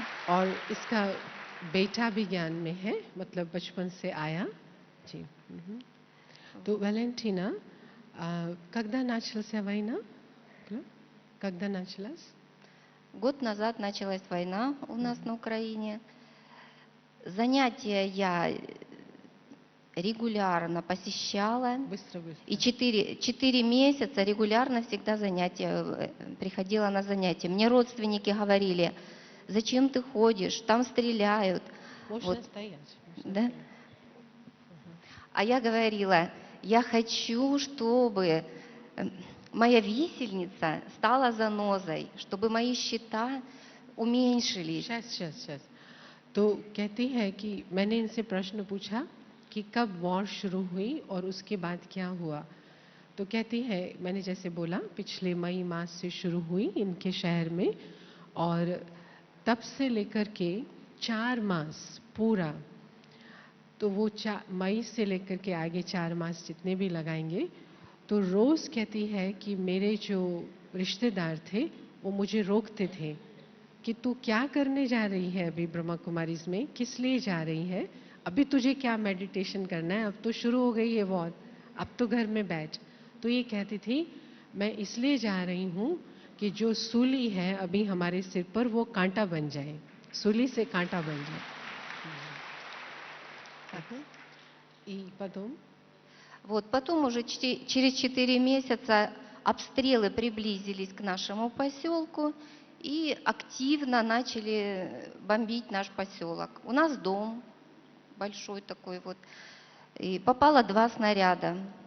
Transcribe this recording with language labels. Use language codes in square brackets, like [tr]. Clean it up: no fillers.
[hi] और इसका बेटा भी ज्ञान में है, मतलब बचपन से आया जी। [ru] То Валентина, когда начался война? Когда началась? Год назад началась война у нас на Украине. Занятия я регулярно посещала. Быстро. И 4 месяца регулярно всегда приходила на занятия. Мне родственники говорили: зачем ты ходишь, там стреляют. Можно стоять. Да? А я говорила: я хочу, чтобы моя висельница стала занозой, чтобы мои счета уменьшились. [hi] शस तो कहती है कि मैंने इनसे प्रश्न पूछा कि कब वॉर शुरू हुई और उसके बाद क्या हुआ। तो कहती है मैंने जैसे बोला पिछले मई मास से शुरू हुई इनके शहर में, और तब से लेकर के 4 मास पूरा, तो वो मई से लेकर के आगे 4 मास जितने भी लगाएंगे, तो रोज़ कहती है कि मेरे जो रिश्तेदार थे वो मुझे रोकते थे कि तू क्या करने जा रही है अभी ब्रह्मा कुमारीज में, किस लिए जा रही है, अभी तुझे क्या मेडिटेशन करना है, अब तो शुरू हो गई है वॉर, अब तो घर में बैठ। तो ये कहती थी मैं इसलिए जा रही हूँ कि जो सूली है अभी हमारे सिर पर वो कांटा बन जाए, सूली से कांटा बन जाए। [ru] И потом? Вот, потом уже через 4 месяца обстрелы приблизились к нашему поселку и активно начали бомбить наш поселок. У нас дом большой такой вот, и попало 2 снаряда.